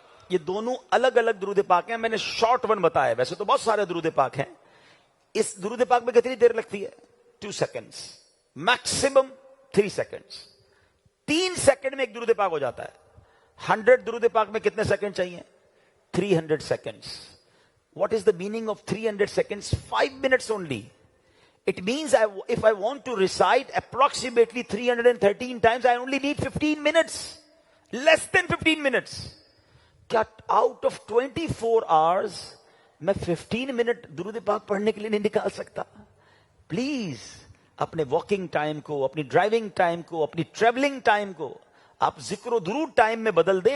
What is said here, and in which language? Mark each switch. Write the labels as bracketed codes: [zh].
[ur] یہ دونوں الگ الگ درود پاک ہیں، میں نے شارٹ ون بتایا، ویسے تو بہت سارے درود پاک ہیں. اس درود پاک میں کتنی دیر لگتی ہے؟ 2 سیکنڈز، میکسیمم 3 سیکنڈز. 3 سیکنڈ میں ایک درود پاک ہو جاتا ہے. 100 درود پاک میں کتنے سیکنڈ چاہیے؟ [en] 300 seconds. What is the meaning of 300 seconds? 5 minutes only. It means if I want to recite approximately 313 times, I only need 15 minutes. Less than 15 minutes. [ur] Kya [en] out of 24 hours, [ur] میں 15 منٹ درود پاک پڑھنے کے لیے نہیں نکال سکتا؟ پلیز اپنے واکنگ ٹائم کو، اپنی ڈرائیونگ ٹائم کو، اپنی ٹریولنگ ٹائم کو آپ ذکر و درود ٹائم میں بدل دیں.